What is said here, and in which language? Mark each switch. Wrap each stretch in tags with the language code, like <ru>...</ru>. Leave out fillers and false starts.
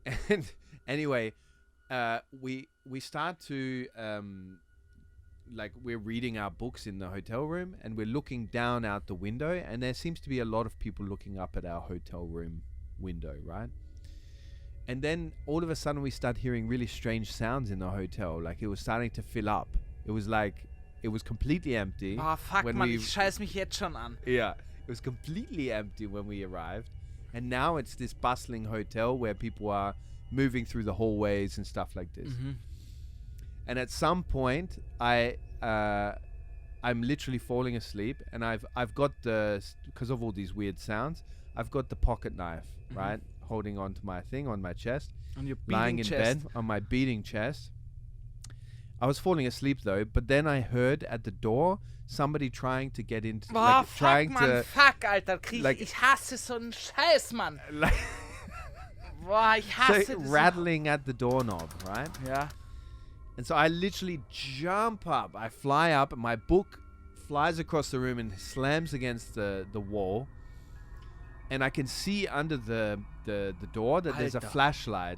<en>And anyway, we start to, like, we're reading our books in the hotel room, and we're looking down out the window, and there seems to be a lot of people looking up at our hotel room window, right? And then all of a sudden we start hearing really strange sounds in the hotel. Like, it was starting to fill up. It was like, it was completely empty.</en> <de>Oh, fuck, man, ich scheiß mich jetzt schon an.</de> <en>Yeah, it was completely empty when we arrived. And now it's this bustling hotel where people are moving through the hallways and stuff like this. And at some point, I'm literally falling asleep, and I've got because of all these weird sounds, I've got the pocket knife, right? Holding onto my thing on my chest, on your lying in bed on my beating chest. I was falling asleep though, but then I heard at the door somebody trying to get into,</en> <de>fuck, Alter, ich hasse so einen Scheiß, Mann. Ich hasse</de> <en>so rattling at the doorknob, right? Yeah. And so I literally jump up. I fly up, and my book flies across the room and slams against the wall. And I can see under the door that there's a flashlight.</en>